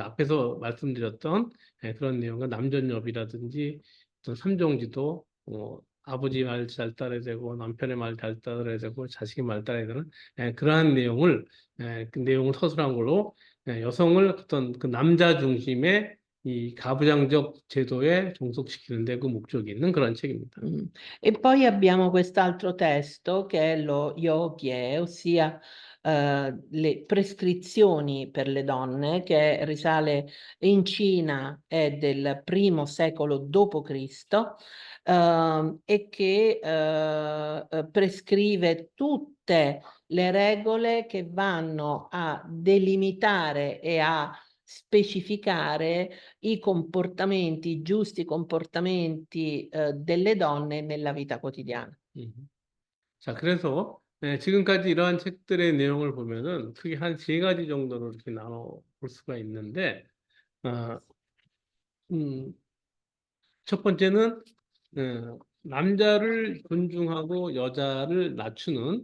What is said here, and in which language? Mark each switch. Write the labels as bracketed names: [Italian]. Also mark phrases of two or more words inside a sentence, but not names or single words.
[Korean] 앞에서 말씀드렸던 그런 내용과 남전여비라든지 어떤 삼종지도, 아버지 말 잘 따라야 되고 남편의 말 잘 따라야 되고 자식의 말 따라야 되는 그러한 내용을 그 내용을 서술한 걸로 여성을 어떤 그 남자 중심의 이 가부장적 제도에 종속시키는 데 그 목적이 있는 그런 책입니다. [Italian] E poi abbiamo quest'altro testo che è lo Yogyē, ossia le prescrizioni per le donne, che risale in Cina, è del I secolo d.C. E che prescrive tutte le regole che vanno a delimitare e a specificare i comportamenti, i giusti comportamenti delle donne nella vita quotidiana. [Korean] 자, 그래서 지금까지 이러한 책들의 내용을 보면은 크게 한 세 가지 정도로 이렇게 나눠 볼 수가 있는데, 첫 번째는 남자를 존중하고 여자를 낮추는